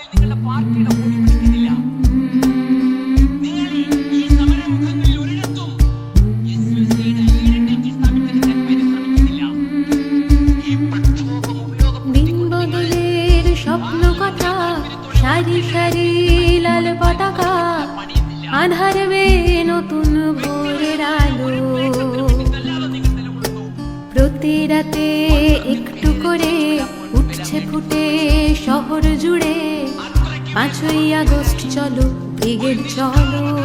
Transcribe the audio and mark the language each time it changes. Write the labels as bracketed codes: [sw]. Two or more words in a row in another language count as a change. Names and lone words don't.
[ml] നിങ്ങളുടെ പാർട്ടിയുടെ വോട്ട് പിടിക്കുന്നില്ല. നിങ്ങൾ ഈ സമരമുഖങ്ങളിൽ ഒരിടത്തും SUCയുടെ ഐഡന്റിറ്റി സ്ഥാപിച്ചെടുക്കാൻ പരിശ്രമിക്കുന്നില്ല. ഈ പ്രക്ഷോഭം [bn] দিনবদলের স্বপ্ন কথা সারি সারি লাল পতাকা আধারবে নতুন ভোরের আলো প্রতি রাতে একটু করে উঠছে ফুটে শহর জুড়ে 5ই আগস্ট চলো ব্রিগেড চলো